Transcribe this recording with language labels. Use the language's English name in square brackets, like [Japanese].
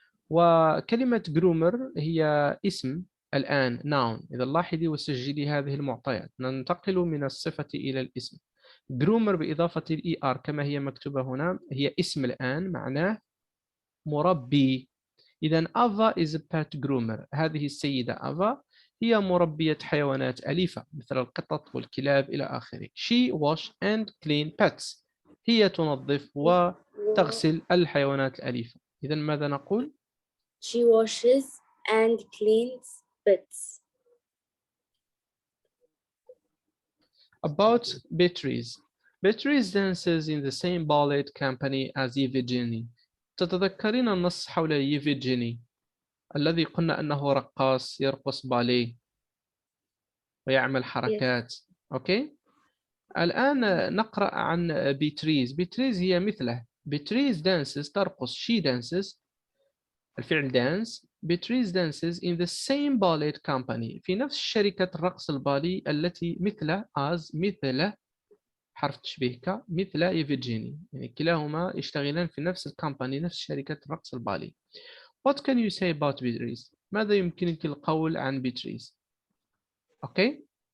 [Arabic] وكلمة جرومر هي اسم الآن noun. إذا لاحظي وسجلي هذه المعطيات، ننتقل من الصفة إلى الاسم. جرومر بإضافة الإي آر كما هي مكتوبة هنا هي اسم الآن، معناه مربي. إذا [English] Ava is a pet groomer. [Arabic] هذه السيدة أفا هي مربية حيوانات أليفة مثل القطط والكلاب إلى آخره. [English] She wash and clean pets. [Arabic] هي تنظف وتغسل الحيوانات الأليفة. إذا ماذا نقول؟ [English] She washes and cleans pets. About batteries. Beatrice dances in the same ballet company as Yevgeny. [Arabic] تتذكرين النص حول ييفيجيني الذي قلنا أنه رقاص يرقص باليه ويعمل [English] Yes. [Arabic] حركات. أوكي. الآن نقرأ عن بيتريز. بيتريز هي مثله. بيتريز dances ترقص. [English] she dances [Arabic] الفعل [English] dance. [Arabic] بيتريز dances [English] in the same ballet company [Arabic] في نفس شركة الرقص البالي التي مثل مثل حرف تشبيه ك مثل يفيجيني، يعني كلاهما يشتغلان في نفس الكامباني نفس شركة الرقص البالي. [English] What can you say about Beatrice؟ [Arabic] ماذا يمكنك القول عن بيتريز؟ أوكي.